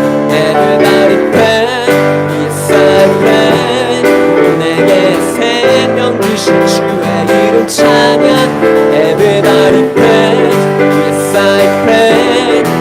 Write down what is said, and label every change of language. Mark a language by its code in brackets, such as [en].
[en] Everybody pray yes I pray. [ko] 내게 생명 주신 주의 이름 찬양. [en] Everybody pray yes I pray.